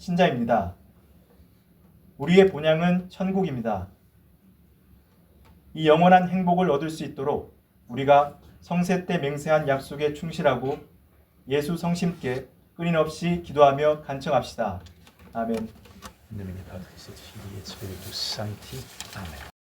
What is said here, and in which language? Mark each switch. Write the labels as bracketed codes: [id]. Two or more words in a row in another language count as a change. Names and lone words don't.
[ko] 우리의 본향은 천국입니다. 이 영원한 행복을 얻을 수 있도록 우리가 성세 때 맹세한 약속에 충실하고 예수 성심께 끊임없이 기도하며 간청합시다. 아멘. [la] In nomine Patris et Filii et Spiritus Sancti. Amen.